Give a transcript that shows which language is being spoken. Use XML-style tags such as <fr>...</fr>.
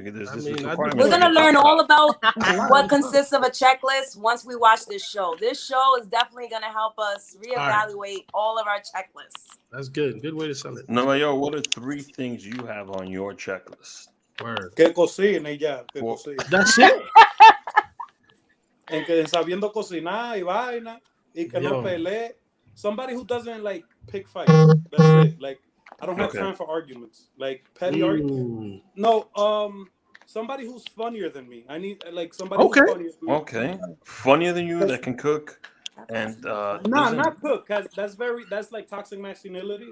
<en>We're gonna learn all about what consists of a checklist once we watch this show. This show is definitely gonna help us reevaluate all of our checklists. That's good. Good way to sell it. Nueva Yol, what are 3 things you have on your checklist? Word.</en> <es>Que cocine ya. Que cocine.</es> <en>That's it.</en> <es>En que sabiendo cocinar y vaina y que no pelee.</es> <en>Somebody who doesn't like pick fights. That's it. Like, I don't have time for arguments. Like petty arguments. No, somebody who's funnier than me. I need like somebody who's funnier than me. Okay. Funnier than you that can cook and not cook, cause that's like toxic masculinity.</en>